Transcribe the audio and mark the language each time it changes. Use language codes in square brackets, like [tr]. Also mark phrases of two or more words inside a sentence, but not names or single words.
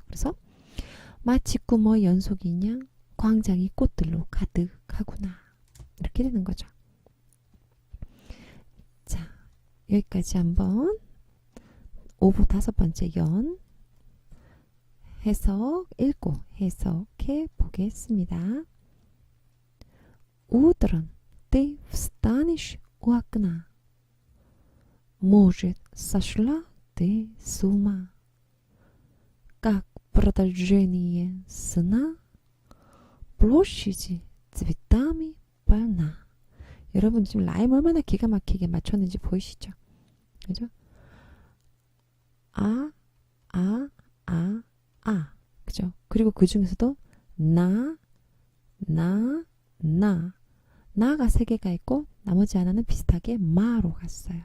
[ko] 그래서 마치 꿈의 연속인 양 광장이 꽃들로 가득하구나. 이렇게 되는 거죠. 자, 여기까지 한번 5부 5번째 연 해석해 보겠습니다. [ru] Утром ты встанешь у окна. Может, сошла ты с ума. Как продолжение сна, площади цветами полна. [ko] 여러분 지금 라임 얼마나 기가 막히게 맞췄는지 보이시죠? 그죠? 그죠? 그리고 그 중에서도 나가 3개가 있고 나머지 하나는 비슷하게 마로 갔어요.